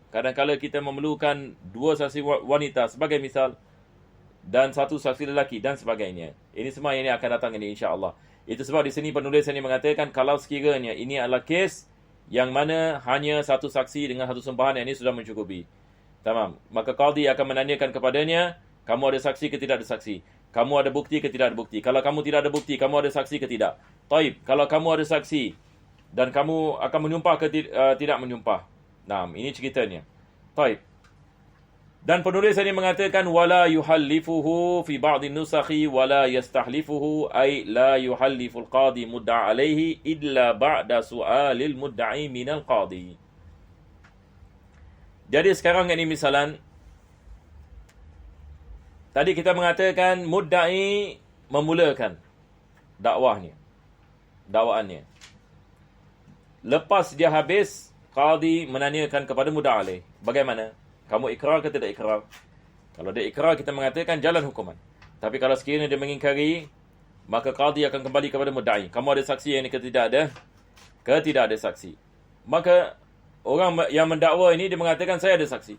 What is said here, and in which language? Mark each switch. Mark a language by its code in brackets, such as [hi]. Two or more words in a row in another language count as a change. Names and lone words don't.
[ms] Kadang-kadang kita memerlukan dua saksi wanita sebagai misal dan satu saksi lelaki dan sebagainya. Ini semua yang akan datang ini [ar] إن شاء الله. [ms] Itu sebab di sini penulis ini mengatakan kalau sekiranya ini adalah kes yang mana hanya satu saksi dengan satu sumpahan, yang ini sudah mencukupi. Tamam. Maka qadi akan menanyakan kepadanya, kamu ada saksi ke tidak ada saksi? Kamu ada bukti ke tidak ada bukti? Kalau kamu tidak ada bukti, kamu ada saksi ke tidak? Taib. Kalau kamu ada saksi dan kamu akan menyumpah ke tidak menyumpah. Nah, ini ceritanya. Taib. Dan penulis ini mengatakan [ar] ولا يحلفه في بعض النسخ ولا يستحلفه أي لا يحلف القاضي المدعى عليه إلا بعد سؤال المدعي من القاضي. [ms] Jadi sekarang ini misalan tadi kita mengatakan mudda'i memulakan dakwaannya. Lepas dia habis, qadi menanyakan kepada [ar] مدعى عليه, [ms] bagaimana? Kamu ikrar ke tidak ikrar? Kalau dia ikrar, kita mengatakan jalan hukuman. Tapi kalau sekiranya dia mengingkari, maka qadi akan kembali kepada mudda'i. Kamu ada saksi yang ke tidak ada? Ke tidak ada saksi. Maka orang yang mendakwa ini dia mengatakan saya ada saksi.